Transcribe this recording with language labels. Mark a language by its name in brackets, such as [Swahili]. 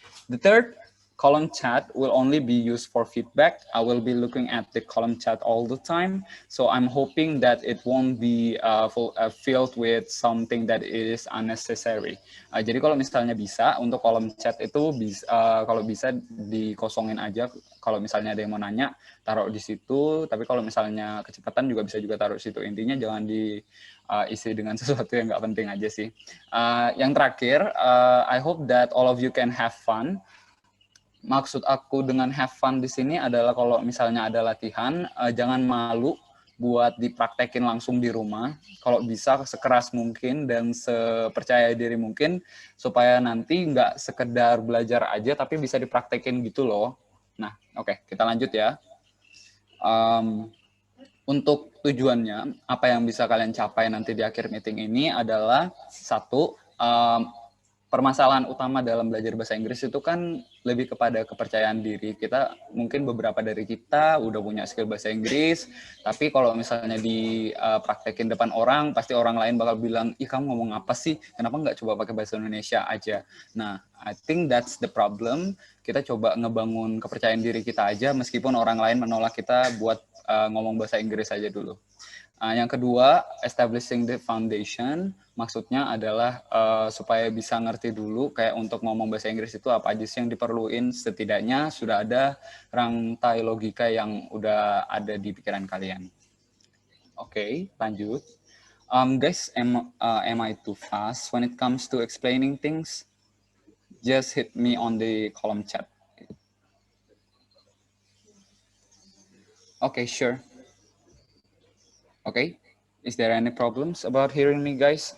[English] The third, column chat will only be used for feedback. I will be looking at the column chat all the time. So I'm hoping that it won't be filled with something that is unnecessary. [Indonesian] Jadi kalau misalnya bisa, untuk kolom chat itu kalau bisa dikosongin aja. Kalau misalnya ada yang mau nanya, taruh di situ. Tapi kalau misalnya kecepatan juga bisa taruh di situ. Intinya jangan diisi dengan sesuatu yang nggak penting aja sih. Yang terakhir, [English] I hope that all of you can have fun. [Indonesian] Maksud aku dengan [English] have fun [Indonesian] di sini adalah kalau misalnya ada latihan, jangan malu buat dipraktekin langsung di rumah. Kalau bisa sekeras mungkin dan sepercaya diri mungkin, supaya nanti nggak sekedar belajar aja, tapi bisa dipraktekin gitu loh. Nah, oke, kita lanjut ya. Untuk tujuannya, apa yang bisa kalian capai nanti di akhir meeting ini adalah satu, permasalahan utama dalam belajar bahasa Inggris itu kan lebih kepada kepercayaan diri. Kita mungkin beberapa dari kita udah punya skill bahasa Inggris, tapi kalau misalnya dipraktekin depan orang, pasti orang lain bakal bilang, ih kamu ngomong apa sih? Kenapa nggak coba pakai bahasa Indonesia aja? [English] Nah, I think that's the problem. [Indonesian] Kita coba ngebangun kepercayaan diri kita aja, meskipun orang lain menolak kita buat ngomong bahasa Inggris aja dulu. Yang kedua, [English] establishing the foundation, [Indonesian] maksudnya adalah supaya bisa ngerti dulu kayak untuk ngomong bahasa Inggris itu apa aja sih yang diperlukan. perluin setidaknya sudah ada rantai logika yang udah ada di pikiran kalian. Oke, lanjut. [English] Guys, am I too fast when it comes to explaining things? Just hit me on the column chat. Okay, sure. Okay, is there any problems about hearing me, guys?